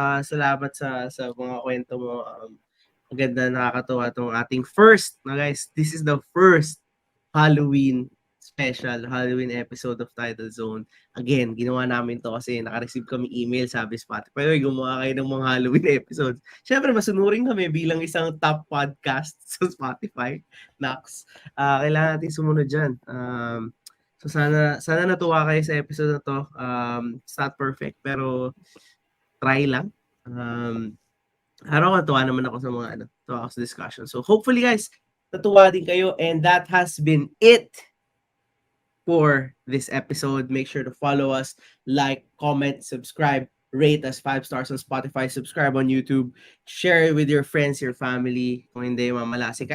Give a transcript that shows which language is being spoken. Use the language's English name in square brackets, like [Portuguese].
[Filipino] Salamat sa mga kwento mo. Ang ganda, nakakatuwa tong ating first, [English] guys, this is the first Halloween special, Halloween episode of Title Zone. [Filipino] Again, ginawa namin to kasi naka-receive kami email, sabi Spotify, "Uy, gumawa kayo ng mga Halloween episodes." Siyempre, masunurin kami bilang isang top podcast sa Spotify. Nax. Kailangan natin sumunod dyan. So sana natuwa kayo sa episode na to. [English] It's not perfect, [Filipino] pero try lang. Tuwa naman ako sa mga tuwa ako sa discussion. So hopefully guys, natuwa din kayo, [English] and that has been it for this episode. Make sure to follow us, like, comment, subscribe, rate us 5 stars on Spotify, subscribe on YouTube, share it with your friends, your family, [Filipino] kung hindi mamalasi ka.